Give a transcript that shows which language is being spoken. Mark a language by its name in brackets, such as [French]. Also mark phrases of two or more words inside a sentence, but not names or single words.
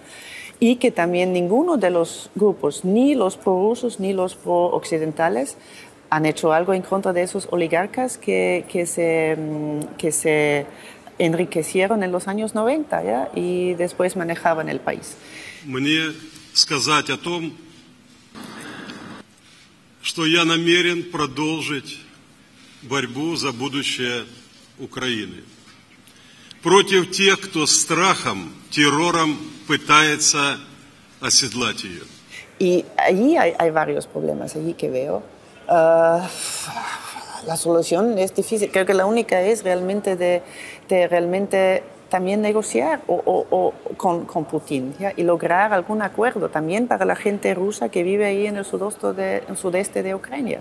[Spanish] Y que también ninguno de los grupos, ni los prorrusos ni los pro-occidentales, han hecho algo en contra de esos oligarcas que se enriquecieron en los años 90, ¿ya? Y después manejaban el país. [Russian] Мне сказать о том, что я намерен продолжить борьбу за будущее Украины против тех, кто страхом, террором пытается оседлать ее. [Spanish] Y allí hay varios problemas, allí que veo. La solución es difícil. Creo que la única es realmente de realmente también negociar con Putin, ¿ya? Y lograr algún acuerdo también para la gente rusa que vive ahí en el sudeste de Ucrania.